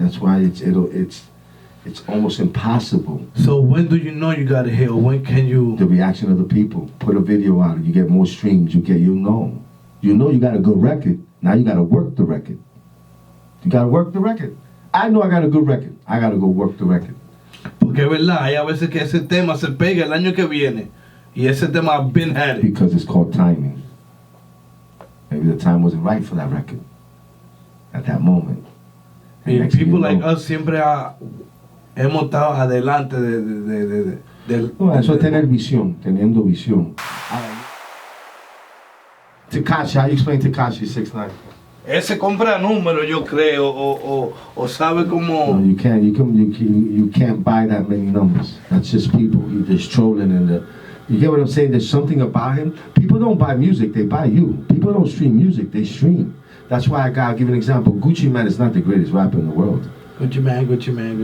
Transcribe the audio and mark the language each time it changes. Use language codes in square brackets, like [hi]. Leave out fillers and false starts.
[en] That's why it's almost impossible. So when do you know you got a hit, or when can you? The reaction of the people. Put a video out, you get more streams. You know you got a good record. Now you got to work the record. You got to work the record. I know I got a good record. I got to go work the record. [es] Porque es verdad, hay a veces que ese tema se pega el año que viene. Y ese tema [en] I've been had it. Because it's called timing. Maybe the time wasn't right for that record at that moment. And people like us [es] siempre hemos estado adelante del... No, eso es tener visión, teniendo visión. [en] Tekashi, how you explain Tekashi 6ix9ine? [es] Ese compra números, yo creo, o sabe cómo... [en] No, you can't buy that many numbers. That's just people. You're just trolling and you get what I'm saying? There's something about him. People don't buy music, they buy you. People don't stream music, they stream. That's why I'll give an example. Gucci Mane is not the greatest rapper in the world. Gucci Mane.